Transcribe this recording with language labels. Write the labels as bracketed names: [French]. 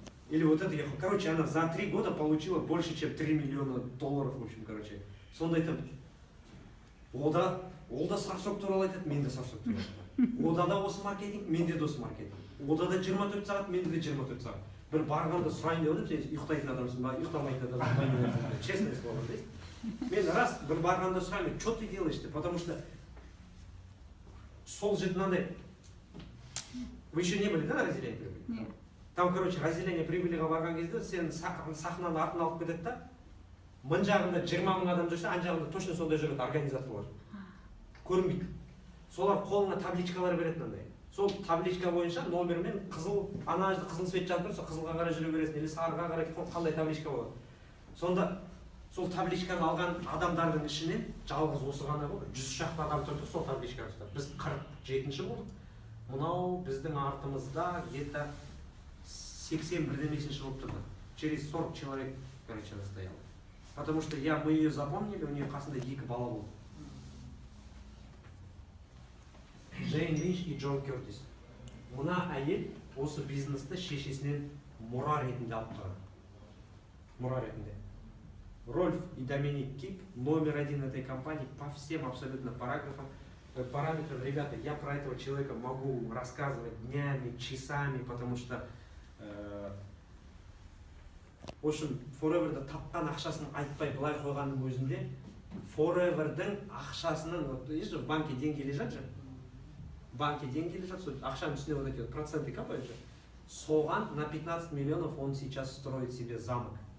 [Russian] Или вот это, короче, она за 3 года получила больше, чем $3 миллиона, в общем, короче. [Kazakh] Сонда айтады, ода сарсоқ туралы айтады, мен де сарсоқ туралы айтады. Одада осы маркетинг, менде де осы маркетинг. Одада 24 сағат, менде де 24 сағат. Бір барғанда сұрайын деп отырып, сен ұйықтайтын адамсың ба, ұйықтамайтын адамсың, [Russian] честное слово, [Kazakh] дейсіз. Мен раз бір барғанда сұрайын, [Russian] что ты делаешь? [Kazakh] Потому что сол жерде мынандай. [Russian] Вы еще не были, да, на разделении прибыли? Нет. [Kazakh] Там, короче, разделение прибылиға барған кезде сен сахнаны артына алып кетеді да, мын жағында 20 мың адам жүрсе, ан жағында точно сондай жүреді организаторлар. Көрінбейді. Солар қолына табличкалар береді мынандай. Сол табличка бойынша номермен қызыл, ана қызыл свет жанып тұрса, қызылға қарай жүре бересің, или сарыға қарай қандай табличка болады. Сонда сол табличканы алған адамдардың ішінен жалғыз осы ғана болды. 100 шақты адам тұрды сол табличканы ұстап. Біз 47-ші болдық. Мынау біздің артымызда где-то 81-ші болып тұрды. [Russian] Через 40 человек, короче, стоял. Потому что мы ее запомнили, у нее [Kazakh] қасында 2 бала болды. [Russian] Джейн Линч и Джон Кертис. [Kazakh] Мына әйел осы бизнесті шешесінен мұра ретінде алып тұрады. Мұра ретінде. [Russian] Рольф и Доминик Кип, номер один этой компании по всем абсолютно параграфам, параметрам. Ребята, я про этого человека могу рассказывать днями, часами, потому что в общем, [Kazakh] Forever'da тапқан ақшасын айтпай былай қойғанның өзінде Forever'дің ақшасының, [Russian] вот видишь, в банке деньги лежат же, в банке деньги лежат, [Kazakh] ақшаның үстіне [Russian] вот эти вот проценты капают же, соған на 15 миллионов он сейчас строит себе замок.